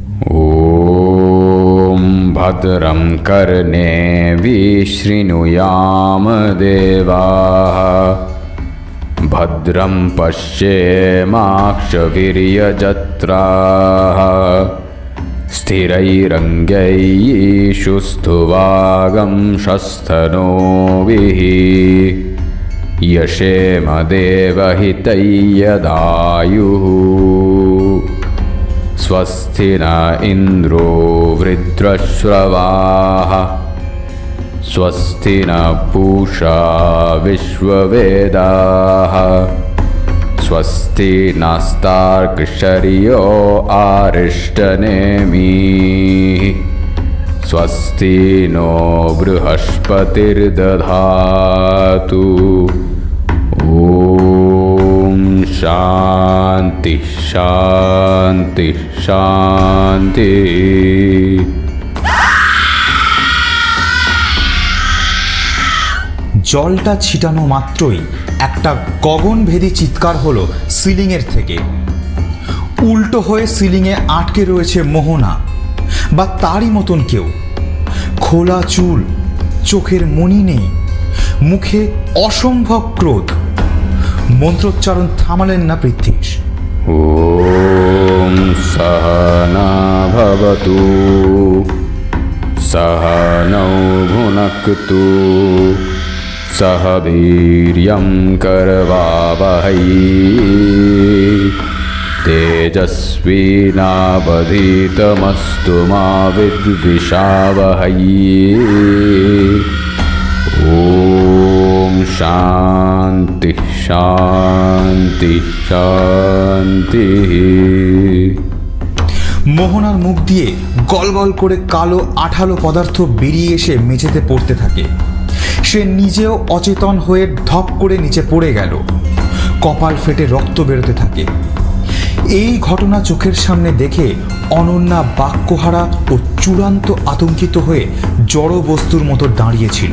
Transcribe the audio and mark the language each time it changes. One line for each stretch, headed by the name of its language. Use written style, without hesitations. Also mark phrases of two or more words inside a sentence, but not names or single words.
Sanskrit: ওম ভদ্রম কর্ণে বিশৃণুয়াম দেবাঃ, ভদ্রম পশ্যেমাক্ষবীর্যজত্রাঃ, স্থিরৈরঙ্গৈঃ স্থুভাগম শস্তনোभिः, यशेम देवहितैयदायुः। स्वस्ति न इन्द्रो वृत्रश्रवाः स्वस्ति न पूषा विश्ववेदाः स्वस्ति नस्तार्क्ष्यर्यो अरिष्टनेमिः स्वस्ति नो बृहस्पतिर्दधातु ॐ शान्ति शान्ति शान्ति।
Bangla: জলটা ছিটানো মাত্রই একটা গগনভেদী চিৎকার হলো সিলিংয়ের থেকে। উল্টো হয়ে সিলিংয়ে আটকে রয়েছে মোহনা বা তারই মতন কেউ। খোলা চুল, চোখের মনি নেই, মুখে অসম্ভব ক্রোধ। মন্ত্রোচ্চারণ থামালেন না পৃথ্বীশ।
Sanskrit: ॐ सहना भवतु सहनौ भुनक्तु सह वीर्यं करवावहै तेजस्विनावधीतमस्तु मा विद्विषावहै। ॐ शान्ति शान्ति शान्ति।
Bangla: মোহনার মুখ দিয়ে গলগল করে কালো আঠালো পদার্থ বেরিয়ে এসে মেঝেতে পড়তে থাকে। সে নিজেও অচেতন হয়ে ধপ করে নিচে পড়ে গেল। কপাল ফেটে রক্ত বেরোতে থাকে। এই ঘটনা চোখের সামনে দেখে অনন্যা বাক্যহারা ও চূড়ান্ত আতঙ্কিত হয়ে জড় বস্তুর মতো দাঁড়িয়েছিল।